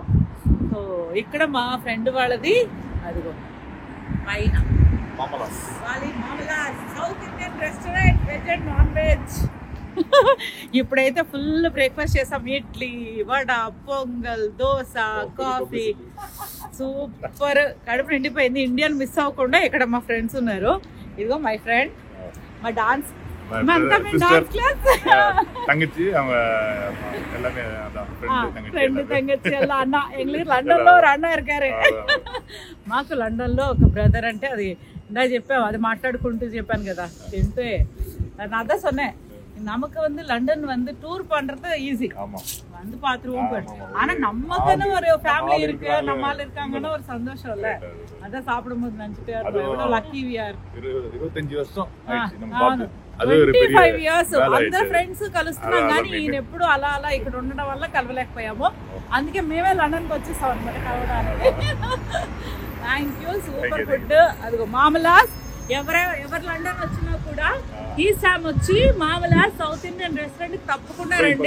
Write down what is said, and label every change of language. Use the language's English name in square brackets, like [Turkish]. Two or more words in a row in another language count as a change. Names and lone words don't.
[Telugu] సో ఇక్కడ మా ఫ్రెండ్ వాళ్ళది అదిగో పైన [English] South Indian restaurant, veg and non veg. [Telugu] ఇప్పుడైతే [English] full breakfast [Telugu] చేసాం. ఇడ్లీ, వడ, పొంగల్, దోశ, కాఫీ. సూపర్, కడుపు నిండిపోయింది. ఇండియన్ మిస్ అవ్వకుండా ఇక్కడ మా ఫ్రెండ్స్ ఉన్నారు. ఇదిగో [English] my friend, [Telugu] మా డాన్స్ [Tamil] தங்கச்சி அவங்க எல்லாமே [Telugu] ఫ్రెండ్ తంగచ్చి అన్న. ఎங்களுக்கு లండన్ లో ఒక అన్న இருக்காரு. మాకు లండన్ లో ఒక బ్రదర్ అంటే అది ఇందా చెప్పాము, అది మాట్లాడుకుంటూ చెప్పాను కదా. [Tamil] తింటే நான் அதான் சொன்னேன், நமக்கு வந்து லண்டன் வந்து டூர் பண்றது ஈஸி, வந்து பாத்துருவோம். ஆனா நமக்குன்னு ஒரு ஃபேமிலி இருக்கு, நம்மால இருக்காங்கன்னு ஒரு சந்தோஷம் இல்ல. அதான் சாப்பிடும்போது நினைச்சிட்டு எவ்வளவு [English] lucky we are. [Tamil] 25 வருஷம் [Telugu] 25 ఇయర్స్ అందరు ఫ్రెండ్స్ కలుస్తున్నాం, కానీ ఈయన ఎప్పుడు అలా ఇక్కడ ఉండడం వల్ల కలవలేకపోయాము. అందుకే మేమే లండన్కి వచ్చేసాం అనమాట కలవడానికి. [English] thank you, super food. [Telugu] అదిగో మామలాస్. ఎవరు లండన్ వచ్చినా కూడా ఈ సామ్ వచ్చి మామలాస్ సౌత్ ఇండియన్ రెస్టారెంట్ తప్పకుండా రండి.